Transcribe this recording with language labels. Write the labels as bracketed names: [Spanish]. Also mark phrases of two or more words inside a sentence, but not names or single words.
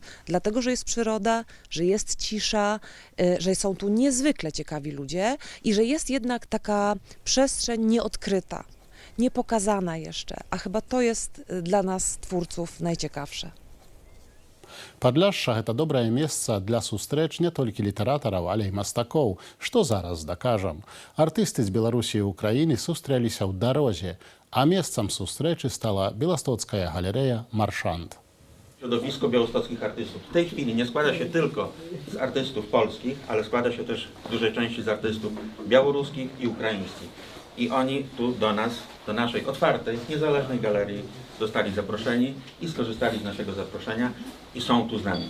[Polish] Dlatego, że jest przyroda, że jest cisza, że są tu niezwykle ciekawi ludzie i że jest jednak taka przestrzeń nieodkryta, niepokazana jeszcze, a chyba to jest dla nas twórców najciekawsze. [Belarusian] Падляшша – гэта добрае месца для сустрэч не толькі літаратараў, але і мастакоў, што зараз дакажам. Артысты з Беларусі і Украіны сустрэліся ў дарозе, а месцам сустрэчы стала Białostocka galeria Marszant. [Polish] Środowisko białostockich artystów w tej chwili nie składa się tylko z artystów polskich, ale składa się też w dużej części z artystów białoruskich i ukraińskich. I oni tu do nas, do naszej otwartej, niezależnej galerii zostali zaproszeni i skorzystali z naszego zaproszenia i są tu z nami.